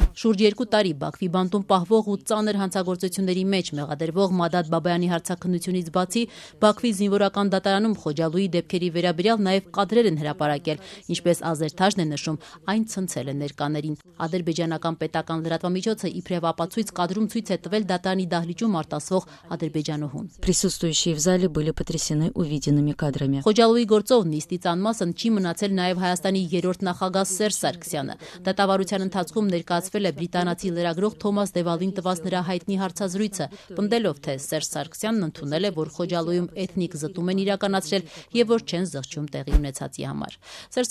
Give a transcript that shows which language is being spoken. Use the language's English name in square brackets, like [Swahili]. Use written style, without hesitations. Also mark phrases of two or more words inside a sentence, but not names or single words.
[Armenian] Շուրջ 2 տարի Բաքվի բանտում պահվող ու ծանր հանցագործությունների մեջ մեղադրվող Մադատ Բաբայանի հարցաքննությունից բացի Բաքվի զինվորական դատարանում Խոջալույի դեպքերի վերաբերյալ նաև կադրեր են հրապարակել, ինչպես ազերթաժն է նշում, այն ցնցել է ներկաներին։ Ադրբեջանական պետական լրատվամիջոցը իբրև ապացույց կադրում ցույց է տվել դատարանի դահլիճում արտասվող ադրբեջանուհուն։ [Russian] Присутствующие в зале были потрясены увиденными кадрами. [Armenian] Խոջալույի գործով նիստից անմասն չի մնացել նաև Հայաստանի երրորդ նախագահ Սերժ Սարգսյանը։ Դատավարության ընթացքում ներկայացվել է բրիտանացի լրագրող Թոմաս Դևալին տված նրա հայտնի հարցազրույցը, պնդելով, թե Սերժ Սարգսյանն ընդունել է, որ Խոջալույում էթնիկ զտում են իրականացրել եւ որ չեն զղջում տեղի ունեցածի համար։ Սերժ